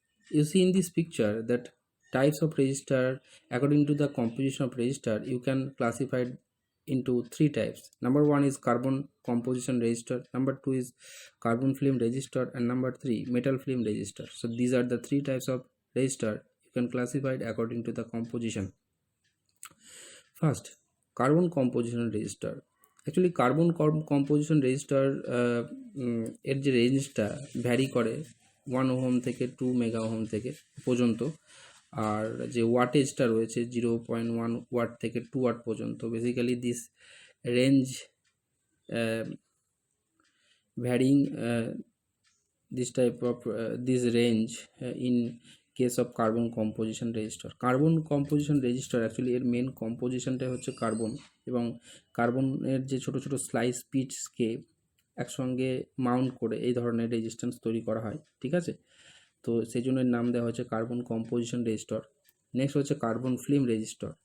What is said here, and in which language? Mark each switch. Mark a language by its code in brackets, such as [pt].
[en] You see in this picture that types of resistor, according to the composition of resistor, you can classify it into three types. Number 1 is carbon composition resistor, number 2 is carbon film resistor, and number 3 metal film resistor. So these are the three types of resistor. You can classify it according to the composition. First, carbon composition resistor. [bn] Actually carbon composition resistor এর যে রেঞ্জটা vary করে 1 ohm থেকে 2 mega ohm থেকে পর্যন্ত, আর যে ওয়াটেজটা রয়েছে 0.1 watt থেকে 2 ওয়াট পর্যন্ত। [en] Basically this range varying this type of this range in case of carbon composition resistor. [bn] Carbon composition register actually এর মেন কম্পোজিশনটা হচ্ছে কার্বন, এবং কার্বনের যে ছোট ছোট স্লাইস পিটসকে একসঙ্গে মাউন্ট করে এই ধরনের রেজিস্ট্যান্স তৈরি করা হয়, ঠিক আছে। তো সেই জন্য এর নাম দেওয়া হচ্ছে কার্বন কম্পোজিশন রেজিস্টর। নেক্সট হচ্ছে কার্বন ফিল্ম রেজিস্টর।